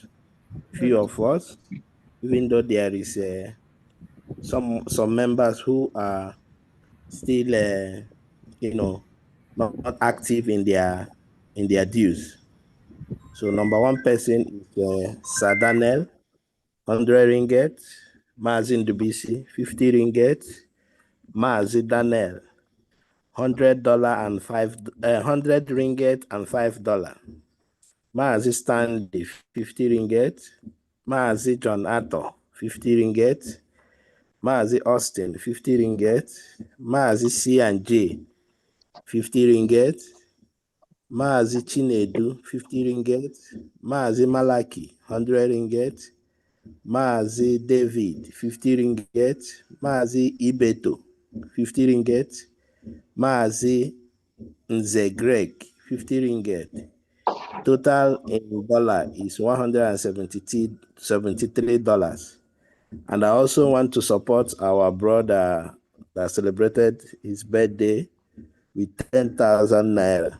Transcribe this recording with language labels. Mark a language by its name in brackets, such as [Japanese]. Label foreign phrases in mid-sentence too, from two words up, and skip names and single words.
[English] Few of us, even though there is some members who are still, not active in their dues. So number 1 person is Sadanel, 100 ringgit. Mazin Dubisi, 50 ringgit. Mazi Daniel, $100 and 100 ringgit and $5. Mazi Stanley, 50 ringgit. Mazi John Atto, 50 ringgit. Mazi Austin, 50 ringgit. Mazi C&J, 50 ringgit. Mazi Chinedu, 50 ringgit. Mazi Malaki, 100 ringgit. Mazi David, 50 ringgit. Mazi Ibeto, 50 ringgit. Mazi Nze Greg, 50 ringgit. Total in dollar is $173. And I also want to support our brother that celebrated his birthday with 10,000 naira.